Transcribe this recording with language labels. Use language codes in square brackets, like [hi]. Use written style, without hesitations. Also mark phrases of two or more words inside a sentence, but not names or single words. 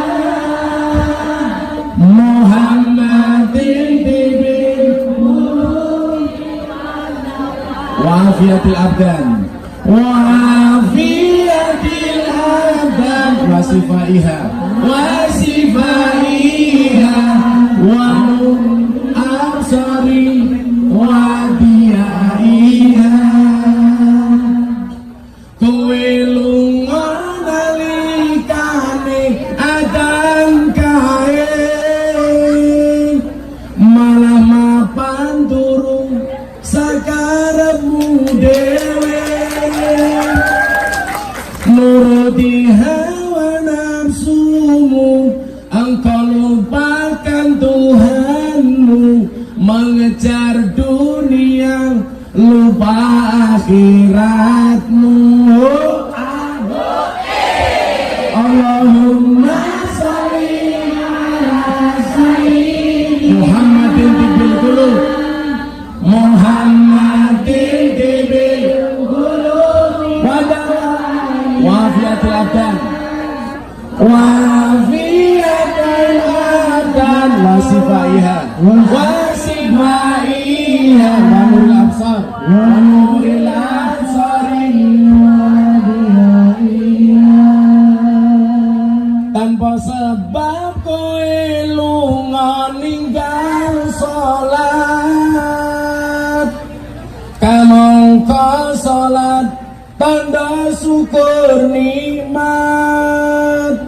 [ar] محمد طب القلوب وعافية الأبدان وعافية الأبدان وشفائها ونور الأبصار وضيائها. [jv] Kowe lunga nalikane adan kae, malah mapan turu sakarepmu dhewe, nuruti hawa nafsumu, [id] engkau lupakan Tuhanmu, mengejar dunia lupa akhiratmu. [ar] اللهم صل على سيدنا محمد طب القلوب محمد طب القلوب وعافية الأبدان وعافية الأبدان وشفائها ونور الأبصار ونور الأبصار [jv] tanpa sebab kowe lunga ninggal salat, kamangka salat tanda syukur nikmat.